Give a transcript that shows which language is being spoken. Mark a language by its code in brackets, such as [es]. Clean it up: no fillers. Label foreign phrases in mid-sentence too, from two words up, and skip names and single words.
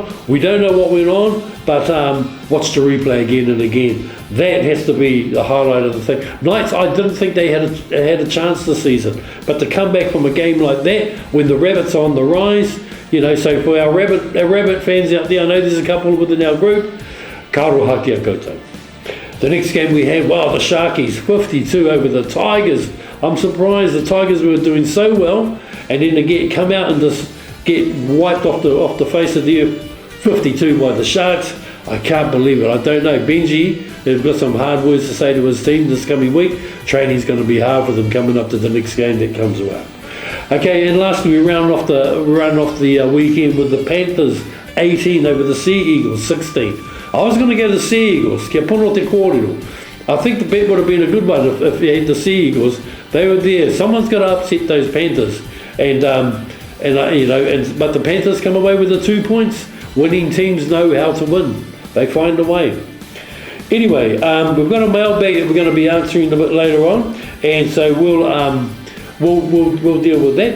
[en] We don't know what went on, but watch the replay again and again. That has to be the highlight of the thing. Knights, I didn't think they had a chance this season, but to come back from a game like that when the Rabbits are on the rise, you know. So for our Rabbit fans out there, I know there's a couple within our group. [mi] Karoha kia koutou. [en] The next game we have, the Sharkies 52 over the Tigers. I'm surprised the Tigers were doing so well, and then to come out and just get wiped off the face of the earth, 52 by the Sharks. I can't believe it. I don't know. Benji has got some hard words to say to his team this coming week. Training's going to be hard for them coming up to the next game that comes around. Okay, and lastly we round off the weekend with the Panthers 18 over the Sea Eagles 16. I was going to go to the Sea Eagles. [mi] Kia pono te kōrero. [en] I think the bet would have been a good one if you had the Sea Eagles. They were there. Someone's got to upset those Panthers, but the Panthers come away with the 2 points. Winning teams know how to win. They find a way. Anyway, we've got a mailbag that we're going to be answering a bit later on, and so we'll deal with that.